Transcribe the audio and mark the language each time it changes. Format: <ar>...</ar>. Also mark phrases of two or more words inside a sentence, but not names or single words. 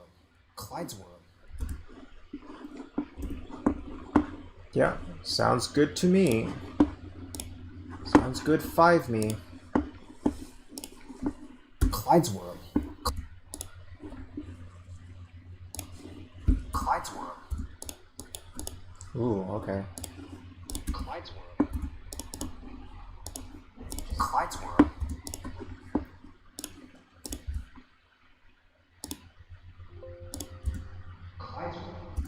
<en>Clyde's world. Yeah, sounds good to me. Sounds good, 5 me. Clyde's world. Clyde's world. Ooh, okay. Clyde's world. Clyde's world. Clyde's world.</en>